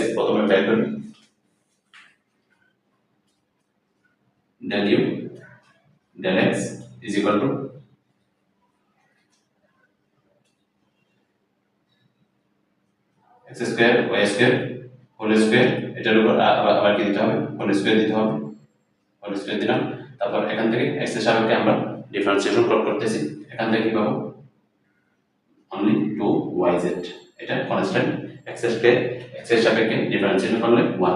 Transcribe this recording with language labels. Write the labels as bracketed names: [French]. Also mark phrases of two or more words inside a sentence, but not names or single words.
[Bangla] প্রথমে বের করি [English] del u del x is equal to x square y square whole square, [Bangla] এটার উপর আবার কি দিতে হবে, [English] whole square [Bangla] দিতে হবে, [English] whole square [Bangla] দিলাম। তারপর এখান থেকে x এর সাপেক্ষে আমরা ডিফারেন্সিয়েশন করতেছি, এখান থেকে কি পাবো অনলি 2yz, এটা কনস্ট্যান্ট। x এর সাপেক্ষে ডিফারেন্সিয়েশন করলে 1।